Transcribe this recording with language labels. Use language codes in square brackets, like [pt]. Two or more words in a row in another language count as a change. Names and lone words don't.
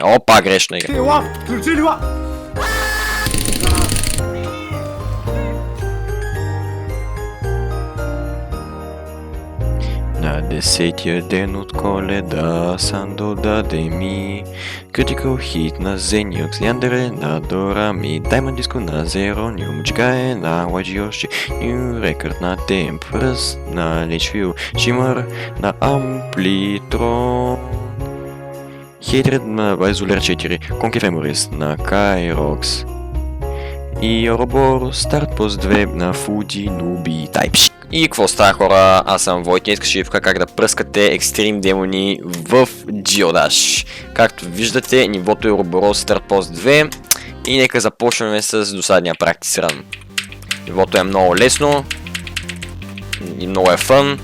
[bg] Опа, грешна игра. На 10-тия ден от Коледа Сандо даде ми Critical Hit на Zeniux, Ляндере на Дорами, Diamond Disco на Zeronium, Джигае на YGOshi, New Record на Temp, Ръст на Lichview, Shimmer на Amplitron, Hatred на Isoler 4, Concave Memories на Kyrox и Ouroboros Start Post 2 на Fuji Nubi Type. И какво става, хора? Аз съм Войт и искаш шифка как да пръскате екстрим демони в Geodash. Както виждате, нивото е Ouroboros Start Post 2 и нека започнем с досадния [en] practice run. [bg] Нивото е много лесно и много е фън.